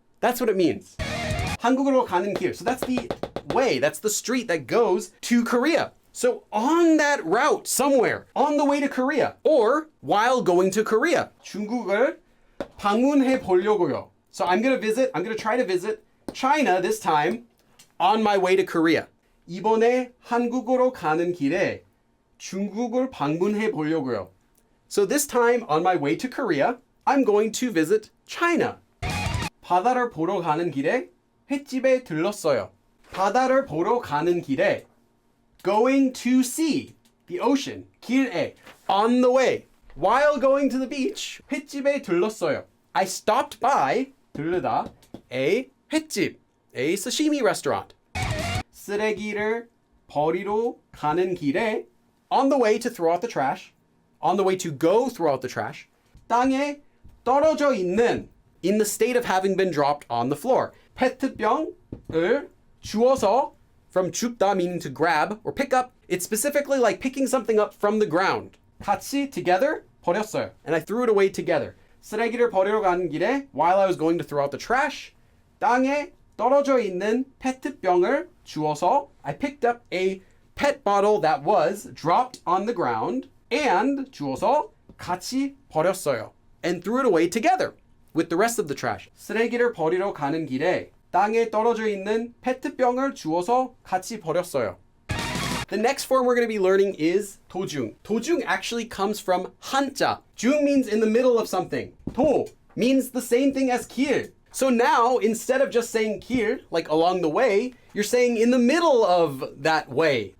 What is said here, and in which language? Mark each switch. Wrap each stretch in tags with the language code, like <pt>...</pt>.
<en>That's what it means.</en> <ko>한국으로 가는 길.</ko> <en>So that's the way, that's the street that goes to Korea. So on that route somewhere, on the way to Korea, or while going to Korea,</en> <ko>중국을 방문해 보려고요.</ko> <en>So I'm going to try to visit China this time on my way to Korea.</en> <ko>이번에 한국으로 가는 길에 중국을 방문해 보려고요.</ko> <en>So this time on my way to Korea, I'm going to visit China.</en> <ko>바다를 보러 가는 길에 횟집에 들렀어요. 바다를 보러 가는 길에</ko> <en>going to see the ocean. 길에 on the way. While going to the beach,</en> <ko>횟집에 들렀어요.</ko> <en>I stopped by 들르다 a 횟집, a sashimi restaurant.</en> <ko>쓰레기를 버리러 가는 길에</ko> <en>on the way to throw out the trash, on the way to go throw out the trash.</en> <ko>땅에 떨어져 있는</ko> <en>in the state of having been dropped on the floor.</en> <ko>페트병을 주워서</ko> <en>from 줍다 meaning to grab or pick up. It's specifically like picking something up from the ground.</en> <ko>같이 together 버렸어요.</ko> <en>And I threw it away together.</en> <ko>쓰레기를 버리러 가는 길에</ko> <en>while I was going to throw out the trash.</en> <ko>땅에 떨어져 있는 페트병을 주워서</ko> <en>I picked up a pet bottle that was dropped on the ground and</en> <ko>주워서 같이 버렸어요.</ko> <en>And threw it away together with the rest of the trash.</en> <ko>쓰레기를 버리러 가는 길에 땅에 떨어져 있는 페트병을 주워서 같이 버렸어요.</ko> <en>The next form we're going to be learning is 도중. 도중 actually comes from 한자. 중 means in the middle of something. 도 means the same thing as 길. So now, instead of just saying 길, like along the way, you're saying in the middle of that way.</en>